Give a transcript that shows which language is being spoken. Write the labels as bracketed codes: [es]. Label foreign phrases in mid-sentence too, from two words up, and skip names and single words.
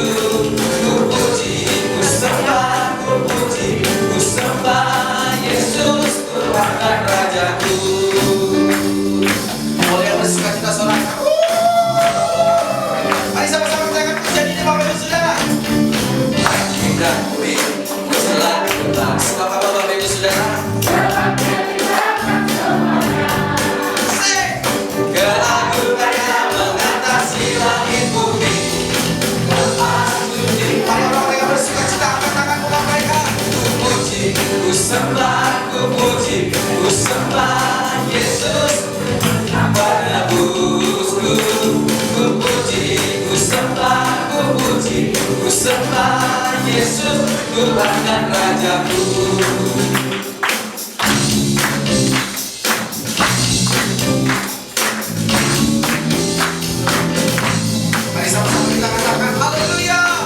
[id] ku puji, ku sembah, ku puji, ku sembah Yesus, Tuhan dan Rajaku. Boleh bersuka cita sorak. Mari sama-sama kita akan pujian ini Bapak Ibu Saudara. Kita pujilah Tuhan. Suka Bapak Ibu Saudara. Ku sembah, ku puji, ku sembah Yesus, penebusku, ku puji, ku sembah, ku puji, ku sembah Yesus, Tuhan dan Rajaku. Mari sama-sama kita katakan haleluya.